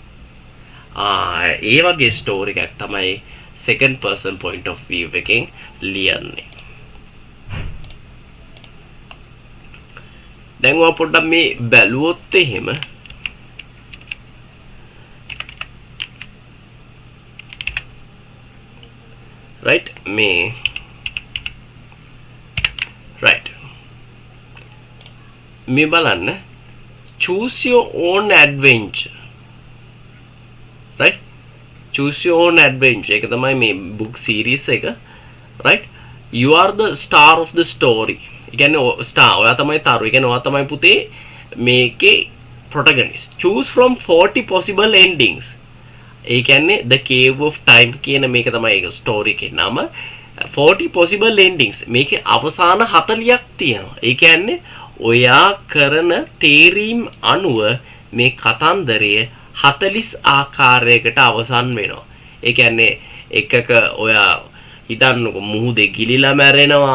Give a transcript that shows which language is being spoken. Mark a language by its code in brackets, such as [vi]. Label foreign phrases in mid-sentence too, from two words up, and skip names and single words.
[si] ඒ වගේ story එකක් තමයි [en] second person point of view [si] එකෙන් ලියන්නේ. දැන් ඔය පොඩ්ඩක් මේ බැලුවොත් එහෙම right මේ [en] right [si] මේ බලන්න [en] choose your own adventure right choose your own adventure [si] එක තමයි මේ [en] book series එක right you are the star of the story. [si] ඒ කියන්නේ star ඔයා තමයි තරු. ඒ කියන්නේ ඔයා තමයි පුතේ මේකේ protagonist. [en] choose from 40 possible endings. [si] ඒ කියන්නේ the cave of time කියන මේක තමයි ඒක story එකේ නම. [en] 40 possible endings. [si] මේකේ අවසාන 40ක් තියෙනවා. ඒ කියන්නේ ඔයා කරන තේරීම් අනුව මේ කතන්දරය 40 ආකාරයකට අවසන් වෙනවා. ඒ කියන්නේ එකක ඔයා හිතන්නකො මුහුදේ ගිලිලා මැරෙනවා.